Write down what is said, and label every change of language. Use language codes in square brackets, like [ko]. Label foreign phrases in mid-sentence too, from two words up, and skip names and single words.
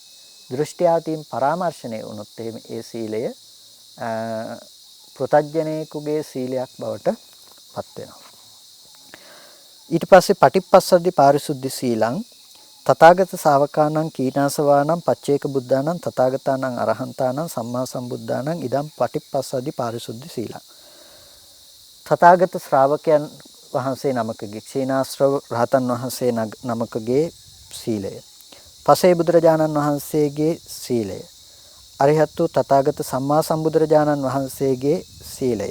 [si] දෘෂ්ටි ආදීන් පරාමර්ශණය වුණොත් එහෙම ඒ සීලය පෘතජ්ජනේකුගේ සීලයක් බවට පත් වෙනවා. [pi] ඊට පස්සේ පටිපස්සද්ධි පාරිශුද්ධි සීලං තථාගත ශාවකානං කීනාසවානං පච්චේක බුද්ධානං තථාගතානං අරහන්තානං සම්මා සම්බුද්ධානං ඉදම් පටිප්පස්සද්දි පාරිශුද්ධ සීලං. [si] තථාගත ශ්‍රාවකයන් වහන්සේ නමකගේ ක්ෂීනාශ්‍රව රහතන් වහන්සේ නමකගේ සීලය. පසේ බුදුරජාණන් වහන්සේගේ සීලය. අරිහත් වූ තථාගත සම්මා සම්බුදුරජාණන් වහන්සේගේ සීලය.